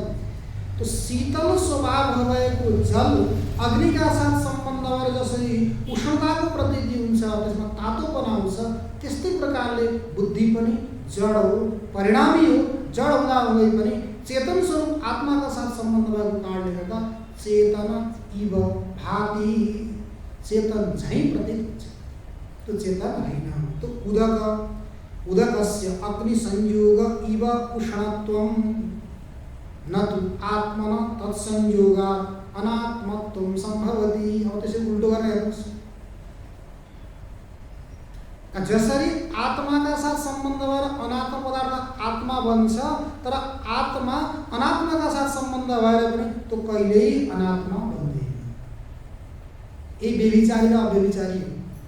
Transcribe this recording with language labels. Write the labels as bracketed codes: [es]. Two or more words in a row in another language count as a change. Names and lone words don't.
[ne] तो शीतल स्वभाव भएको जल अग्निका साथ सम्बन्ध भएर जसरी उष्णताको प्रतीति हुन्छ, त्यसमा तातोपना आउँछ, त्यस्तै प्रकारले बुद्धि पनि जड हो, परिणामी हो। जड हुँदा हुँदै पनि चेतन स्वरूप आत्माका साथ सम्बन्ध भएको कारणले गर्दा [sa] चेतन इव भाति, [ne] चेतन झैँ प्रतीत हुन्छ। त्यो चेतन होइन। [sa] तो उदकस्य अग्नि संयोग इव उष्णत्वम न तु आत्मन तत्संयोगा अनात्मत्वम संभवति। [ne] अब त्यसै उल्टो गरेर हेर्नुहोस्, जसरी आत्माका साथ सम्बन्ध भएर अनात्म पदार्थ आत्मा बन्छ, तर आत्मा अनात्माका साथ सम्बन्ध भएर पनि त्यो कहिल्यै अनात्मा बन्दैन। यही व्यभिचारी र अव्यभिचारी हो।